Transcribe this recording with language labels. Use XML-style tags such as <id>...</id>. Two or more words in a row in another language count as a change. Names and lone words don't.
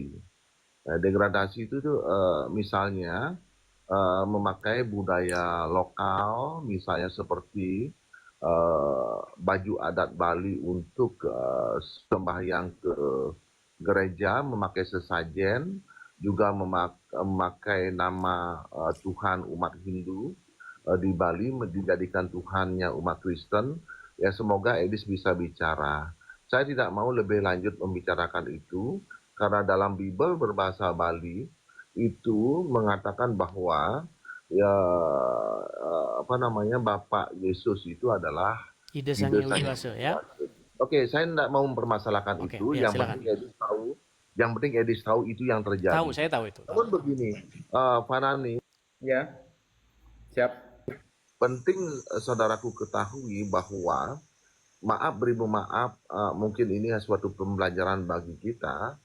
<id>Degradasi itu tuh misalnya memakai budaya lokal, misalnya seperti baju adat Bali untuk sembahyang ke gereja, memakai sesajen, juga memakai nama Tuhan umat Hindu di Bali dijadikan Tuhannya umat Kristen. Ya semoga Edis bisa bicara. Saya tidak mau lebih lanjut membicarakan itu karena dalam Bible berbahasa Bali itu mengatakan bahwa ya apa namanya Bapak Yesus itu adalah Ide Sang ide Hyang Sang Widi Hyang Waseso Widi ya. Wasa. Oke, saya tidak mau mempermasalahkan Oke, itu. ya Yang silakan. penting Edis tahu, yang penting Edis tahu itu yang Tahu, terjadi. saya tahu itu, tahu. Namun begini, Fanani, Ya, siap. penting saudaraku ketahui bahwa maaf beribu maaf, mungkin ini suatu pembelajaran bagi kita.</id>